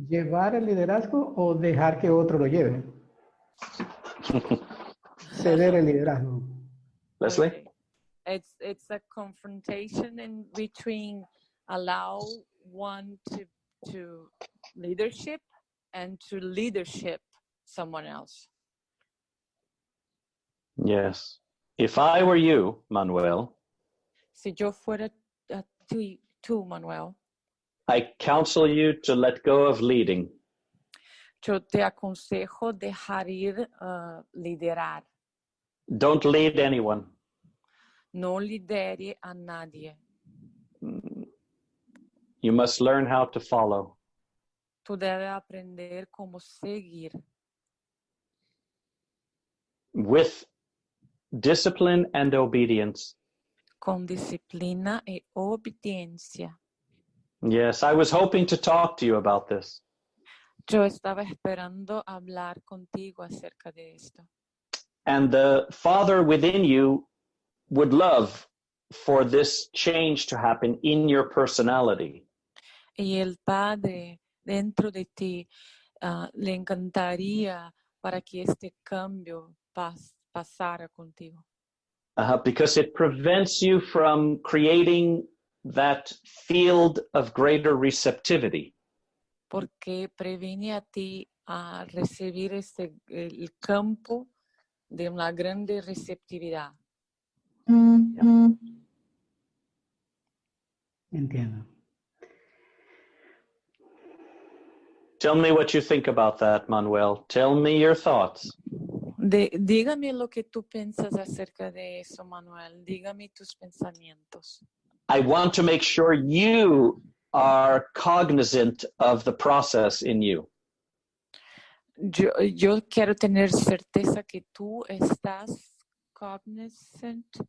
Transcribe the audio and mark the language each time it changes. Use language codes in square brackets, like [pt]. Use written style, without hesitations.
[es] Llevar el liderazgo o dejar que otro lo lleve. Ceder el liderazgo. Leslie? [en] It's a confrontation in between allow one to leadership and to leadership someone else. Yes. If I were you, Manuel, [es] Si yo fuera tú, Manuel, [en] I counsel you to let go of leading. [es] yo te aconsejo dejar ir liderar. [en] Don't lead anyone. [es] No lidere a nadie. [en] You must learn how to follow. [es] Tú debes aprender cómo seguir. [en] With discipline and obedience. [es] Con disciplina y obediencia. [en] Yes, I was hoping to talk to you about this. [es] Yo estaba esperando hablar contigo acerca de esto. [en] And the Father within you would love for this change to happen in your personality. [es] Y el Padre dentro de ti le encantaría para que este cambio pasara contigo. [en] Because it prevents you from creating that field of greater receptivity. [es] Porque previene a ti a recibir el campo de una grande receptividad. [en] Yeah. [es] Entiendo. [en] Tell me what you think about that, Manuel. Tell me your thoughts. [es] Dígame lo que tú piensas acerca de eso, Manuel. Dígame tus pensamientos. [en] I want to make sure you are cognizant of the process in you. [es] Yo quiero tener certeza que tú estás cognizant.